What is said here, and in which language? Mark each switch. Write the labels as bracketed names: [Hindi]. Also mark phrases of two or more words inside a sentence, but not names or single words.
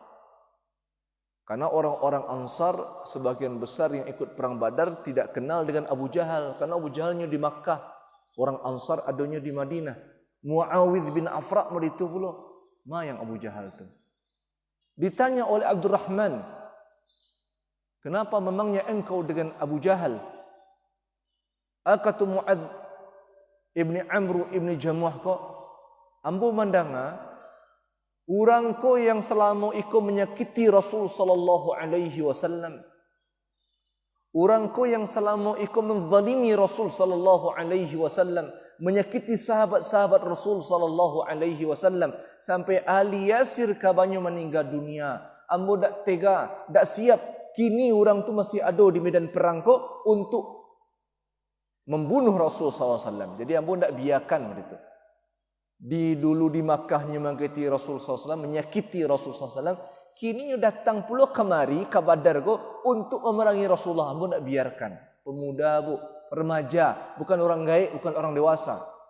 [Indonesian] Karena orang-orang Ansar sebagian besar yang ikut perang Badar tidak kenal dengan Abu Jahal, karena Abu Jahalnya di Makkah, orang Ansar adanya di Madinah. Muawidh bin Afra itu pula, yang Abu Jahal itu? Ditanya oleh Abdurrahman, "Kenapa memangnya engkau dengan Abu Jahal?" [Minangkabau] Kata Mu'adz ibni Amru ibni Jamuh, kok ambo mandanga urangko yang selama iku menyakiti Rasul [Arabic] صلى الله عليه وسلم. [Minangkabau] Urangko yang selama iku menzalimi Rasul [Arabic] صلى الله عليه وسلم, [Minangkabau] menyakiti sahabat-sahabat Rasul [Arabic] صلى الله عليه وسلم [Minangkabau] sampai ahli Yasir kabanyo meninggal dunia. Ambo dak tega, dak siap. Kini orang tu masih ada di medan perang ko untuk membunuh Rasul [Arabic] صلى الله عليه وسلم. [Minangkabau] Jadi ambo dak biarkan begitu. Dulu di Makkahnya menyakiti Rasul SAW, menyakiti Rasul SAW. Kini datang pula kemari ke Badar go untuk memerangi Rasulullah. Ambo nak biarkan. [Indonesian] Pemuda bu, remaja, bukan orang gaib, bukan orang dewasa.